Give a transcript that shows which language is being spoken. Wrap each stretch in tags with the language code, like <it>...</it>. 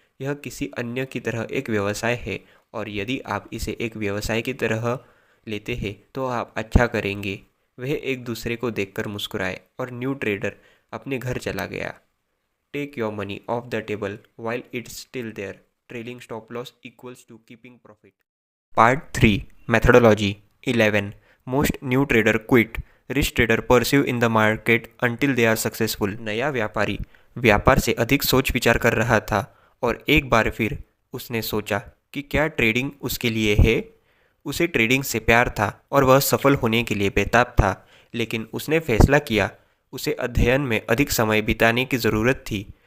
<hi>यह किसी अन्य की तरह एक व्यवसाय है, और यदि आप इसे एक व्यवसाय की तरह लेते हैं तो आप अच्छा करेंगे। वह एक दूसरे को देखकर मुस्कुराए और न्यू ट्रेडर अपने घर चला गया।</hi> <en>Take your money off the table while it's still there. Trailing stop loss equals to keeping profit. Part 3 Methodology 11. Most new trader quit. Rich trader pursue in the market until they are successful.</en> <hi>नया व्यापारी व्यापार से अधिक सोच विचार कर रहा था और एक बार फिर उसने सोचा कि क्या ट्रेडिंग उसके लिए है। उसे ट्रेडिंग से प्यार था और वह सफल होने के लिए बेताब था, लेकिन उसने फैसला किया उसे अध्ययन में अधिक समय बिताने की ज़रूरत थी।</hi>